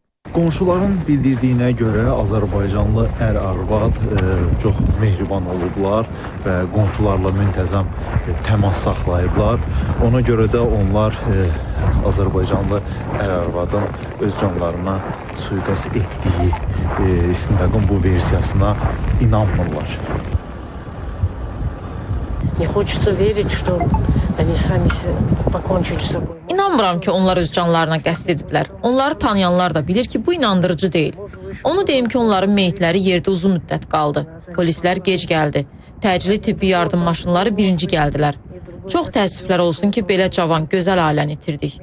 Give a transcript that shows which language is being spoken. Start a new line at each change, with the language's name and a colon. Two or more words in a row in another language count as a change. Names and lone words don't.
Azerbaijani: Qonşuların bildirdiyinə görə Azərbaycanlı ər-arvad çox mehriban olublar və qonşularla müntəzəm təmas saxlayıblar. Ona görə də onlar Azərbaycanlı ər-arvadın öz canlarına sui-qəsd etdiyi istintaqın bu versiyasına inanmırlar.
Russian: Не хочется верить, что они сами покончили с собой.
Azerbaijani: İnanmıram ki, onlar öz canlarına qəsd ediblər. Onları tanıyanlar da bilir ki, bu inandırıcı deyil. Onu deyim ki, onların meyitləri yerdə uzun müddət qaldı. Polislər gec gəldi. Təcili tibbi yardım maşınları birinci gəldilər. Çox təəssüflər olsun ki, belə cavan, gözəl ailəni itirdik.